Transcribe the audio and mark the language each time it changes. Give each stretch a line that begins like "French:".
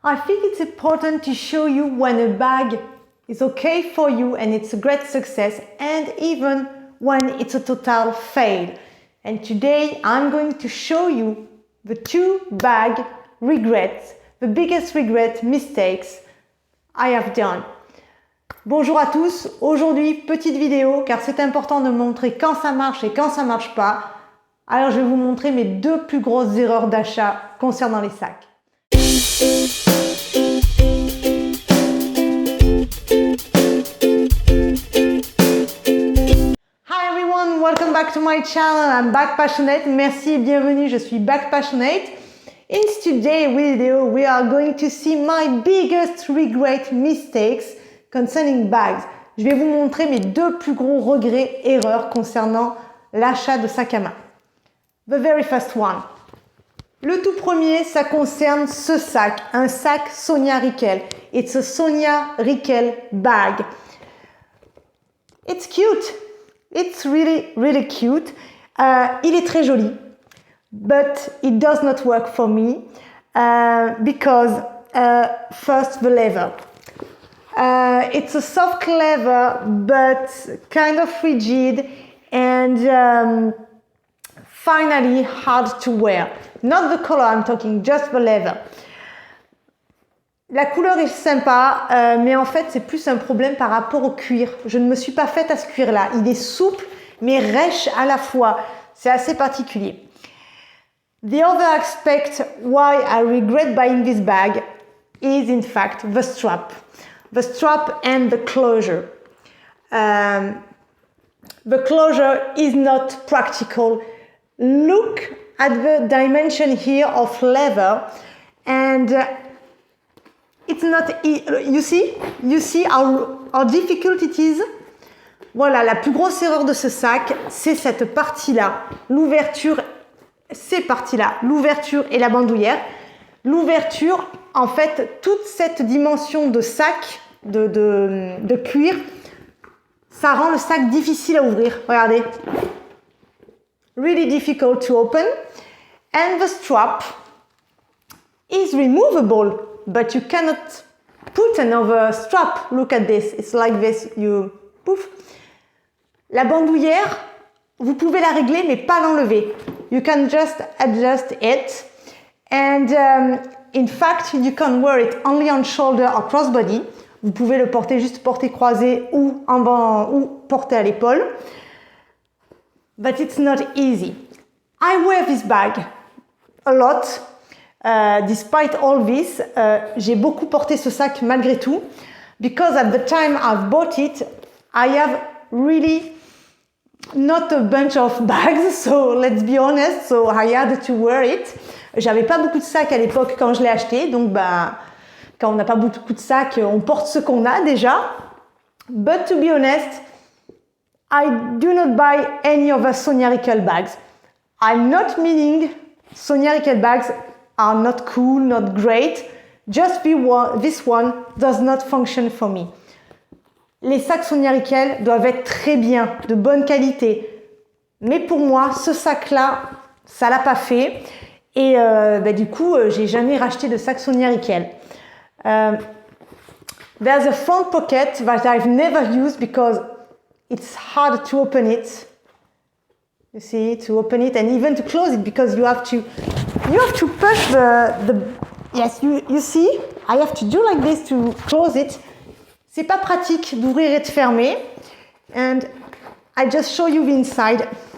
English: I think it's important to show you when a bag is okay for you and it's a great success, and even when it's a total fail. And today I'm going to show you the 2 bag regrets, the biggest regret mistakes I have done.
French: Bonjour à tous, aujourd'hui petite vidéo car c'est important de montrer quand ça marche et quand ça marche pas. Alors je vais vous montrer mes 2 plus grosses erreurs d'achat concernant les sacs.
English: Hi everyone, welcome back to my channel. I'm Bag Passionate.
French: Merci et bienvenue, je suis Bag Passionate.
English: In today's video, we are going to see my biggest regret mistakes concerning bags.
French: Je vais vous montrer mes 2 plus gros regrets, erreurs concernant l'achat de sac à main.
English: The very first one.
French: Le tout premier, ça concerne ce sac, un sac Sonia Rykiel.
English: It's a Sonia Rykiel bag. It's cute. It's really cute.
French: Il est très joli.
English: But it does not work for me because first the leather. It's a soft leather but kind of rigid and finally hard to wear. Not the color I'm talking, just the leather.
French: La couleur est sympa, mais en fait c'est plus un problème par rapport au cuir. Je ne me suis pas faite à ce cuir-là. Il est souple mais rêche à la fois. C'est assez particulier.
English: The other aspect why I regret buying this bag is in fact the strap. The strap and the closure. The closure is not practical. Look at the dimension here of leather and it's not, you see how difficult it is.
French: Voilà, la plus grosse erreur de ce sac, c'est cette partie-là, l'ouverture, ces parties-là, l'ouverture et la bandoulière. L'ouverture, en fait, toute cette dimension de sac, de cuir, ça rend le sac difficile à ouvrir. Regardez.
English: Really difficult to open. And the strap is removable, but you cannot put another strap. Look at this. It's like this. You poof.
French: La bandoulière, vous pouvez la régler, mais pas l'enlever.
English: You can just adjust it. And in fact, you can wear it only on shoulder or crossbody.
French: Vous pouvez le porter juste porté croisé ou porté à l'épaule.
English: But it's not easy. I wear this bag a lot. Despite all this,
French: j'ai beaucoup porté ce sac malgré tout.
English: Because at the time I've bought it, I have really not a bunch of bags, so let's be honest, so I had to wear it.
French: J'avais pas beaucoup de sacs à l'époque quand je l'ai acheté, donc quand on n'a pas beaucoup de sacs, on porte ce qu'on a déjà.
English: But to be honest, I do not buy any other Sonia Rykiel bags. I'm not meaning Sonia Rykiel bags are not cool, not great. Just this one does not function for me.
French: Les sacs Sonia Rykiel doivent être très bien, de bonne qualité. Mais pour moi, ce sac-là, ça l'a pas fait. Et du coup, j'ai jamais racheté de sac Sonia Rykiel.
English: There's a front pocket that I've never used because it's hard to open it. You see, to open it and even to close it because you have to push the yes, you see, I have to do like this to close it.
French: C'est pas pratique d'ouvrir et de fermer.
English: And I just show you the inside.